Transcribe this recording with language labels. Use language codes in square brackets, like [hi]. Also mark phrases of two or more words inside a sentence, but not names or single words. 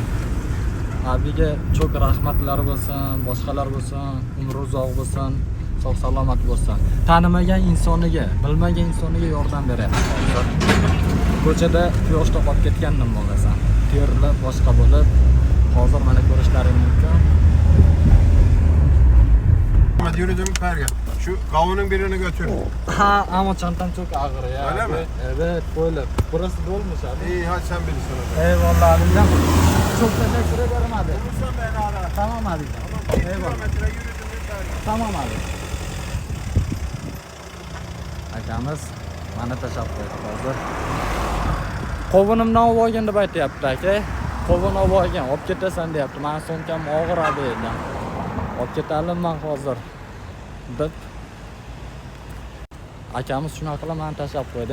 [uz] Abiga cho'k rahmatlar bo'lsin, boshqalar bo'lsin, umri uzoq bo'lsin, sog' salomat bo'lsin. Tanimagan insoniga, bilmagan insoniga yordam beryapti hozir. Ko'chada quyoshda qolib ketgandim bo'lasan. Terlab boshqa bo'lib, hozir mana ko'rishlaring mumkin. [tr] Yürüdüm Perge. Şu kavunun birini götür. Ha, ama çantam çok ağır ya. Öyle mi? Evet, böyle. Burası dolmuş abi. İyi, hadi sen bilirsin. Eyvallah abicim. Çok teşekkür ederim abi. Olursan beni ara. Tamam abicim. Tamam, 1 Eyvallah. kilometre yürüdüm Perge. Tamam abi. [uz] Akamiz mana tashab qo'ydi hozir. Qovunimdan olib olgan deb aytyapti aka. Qovun olib olgan, olib ketasan deyapti. Meni so'mkam og'ir abi ekan. Olib ketalimman hozir deb akamiz shunaqa qilib meni tashab qo'ydi.